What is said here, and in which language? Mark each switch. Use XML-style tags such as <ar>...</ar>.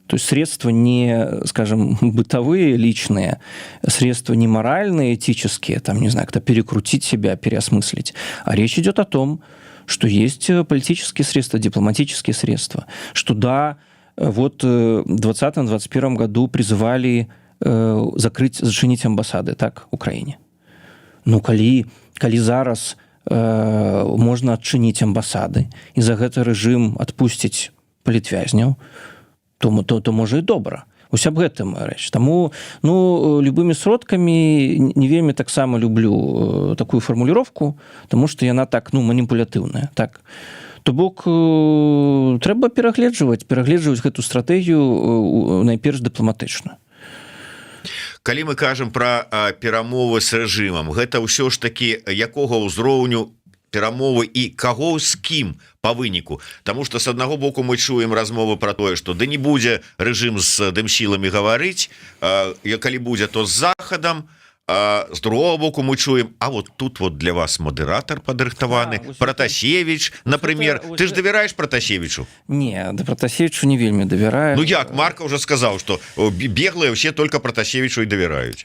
<ru>То есть средства не, скажем, бытовые, личные, средства не моральные, этические, там, не знаю, как-то перекрутить себя, переосмыслить. А речь идет о том, что есть политические средства, дипломатические средства. Что да, вот в 2020-2021 году призывали зачинить амбассады, так, Украине.</ru> <be>Ну, коли зараз можна адчыніць амбасады і за гэты рэжым адпусціць палітвязняў, то можа і добра. Вось аб гэтым рэч. Таму, ну, любымі сродкамі не вельмі таксама люблю такую фармуліроўку, таму што яна так, ну, маніпулятыўная, так. То бок трэба перагледжваць гэту стратэгію найперш дыпламатычна. Калі мы кажам пра перамовы з рэжымам, гэта ўсё ж такі якога ўзроўню перамовы і каго з кім па выніку? Таму што з аднаго боку мы чуем размовы пра тое, што да не будзе рэжым з дымсіламі гаварыць, калі будзе, то з захадам, з другого боку мы чуем,</be> <ru>а вот тут вот</ru> <be>для вас модератор падрыхтаваны, Пратасевич,</be> <ru>например.</ru> <be>Ты ж давяраеш Пратасевичу? Не, да Пратасевичу не вельмі давяраю.</be> <ru>Ну як, Марка уже сказал, что беглые вообще только Пратасевичу и</ru> <be>давяраюць.</be>